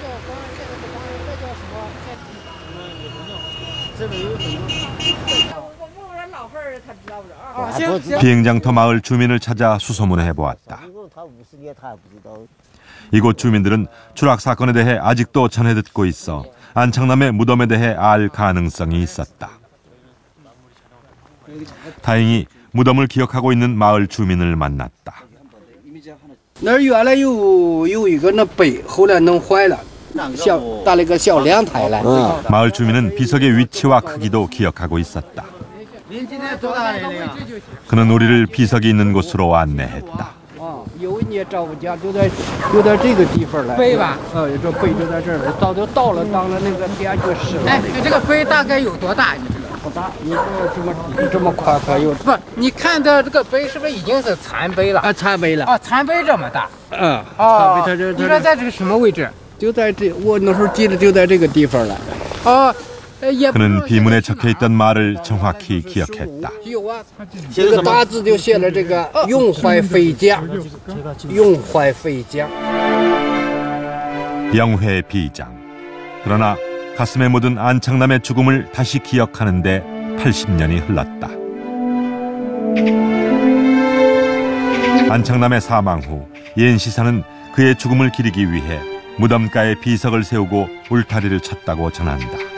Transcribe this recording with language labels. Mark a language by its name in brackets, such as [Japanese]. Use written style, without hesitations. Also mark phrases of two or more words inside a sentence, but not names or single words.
[Korean] 비행장터 마을 주민을 찾아 수소문을 해보았다. 이곳 주민들은 추락 사건에 대해 아직도 전해 듣고 있어 안창남의 무덤에 대해 알 가능성이 있었다. 다행히 무덤을 기억하고 있는 마을 주민을 만났다. [Chinese] 那儿原来有一个那碑，后来弄坏了，搭了个小凉台来。 [Korean] 마을 주민은 비석의 위치와 크기도 기억하고 있었다. 그는 우리를 비석이 있는 곳으로 안내했다. [Chinese] 有一年找我家就在这个地方来。碑吧？这碑就在这儿，早就到了当了那个编剧室了。哎，这个碑大概有多大？你知道？不大，一个这么宽可有。不，你看的这个碑是不是已经是残碑了？啊，残碑了。啊，残碑这么大。嗯。哦。残碑它这。你说在这个什么位置？就在这，我那时候记得就在这个地方了。哦。 [Korean] 그는 비문에 적혀있던 말을 정확히 기억했다. [Chinese] 这个大字就写了这个永怀飞将，永怀飞将。 [Korean] 영회 비장. 그러나 가슴에 묻은 안창남의 죽음을 다시 기억하는데 80년이 흘렀다. 안창남의 사망 후 옌시사는 그의 죽음을 기리기 위해 무덤가에 비석을 세우고 울타리를 쳤다고 전한다.